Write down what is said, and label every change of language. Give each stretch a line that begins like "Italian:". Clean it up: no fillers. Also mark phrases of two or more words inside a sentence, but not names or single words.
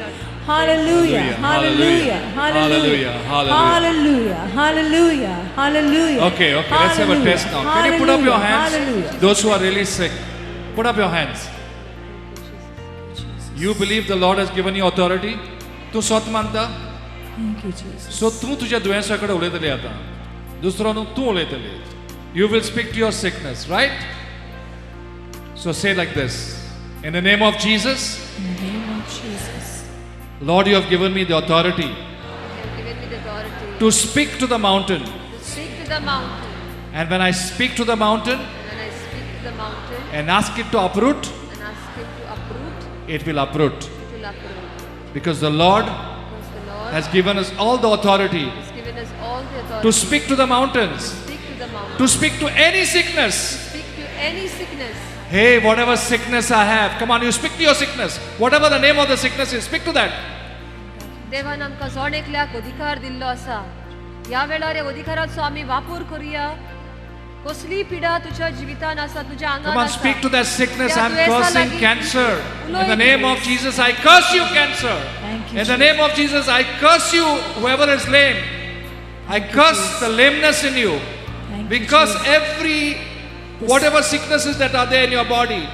English: Hallelujah. Hallelujah. Hallelujah. Hallelujah. Hallelujah. Hallelujah. Okay, let's have a test now. Can you put up your hands? Hallelujah. Those who are really sick, put up your hands. You believe the Lord has given you authority?
Konkani: तू स्वत मानता?
English: Thank you, Jesus.
Konkani: सो तू तुझ्या दुयेंसाकडे उलयतली आता दुसरो तू उलयतली.
English: You will speak to your sickness, right? So say like this. In the name of Jesus, In the name of Jesus. Lord, you have given me the authority You have given me the authority to speak to the mountain. to speak to the mountain. And when I speak to the mountain And when I speak to the mountain and ask it to uproot, and ask it to uproot, it will uproot. it will uproot. Because the Lord Because the Lord has given us all the authority has given us all the authority to speak to the mountains, speak to the mountain, to speak to any sickness. speak to any sickness. Hey, whatever sickness I have, come on, you speak to your sickness. Whatever the name of the sickness is, speak to that.
Konkani: देवान आमकां जोड एकल्याक अधिकार दिल्लो आसा. ह्या वेळार ह्या अधिकाराचो आमी वापर करुया. कसली पिडा तुज्या जिवितान आसा, तुज्या आंगान
English: Come on,
Konkani: आसा.
English: speak to that sickness.
Konkani: त्या
English: I'm
Konkani: दुयेसा
English: cursing
Konkani: लागीं
English: cancer. In the
Konkani: उलोय
English: name of Jesus, I curse you, cancer. Thank you, In the name of Jesus, I curse you, whoever is lame. I curse the lameness in you. Thank We you, curse Jesus. every, whatever sicknesses that are there in your body.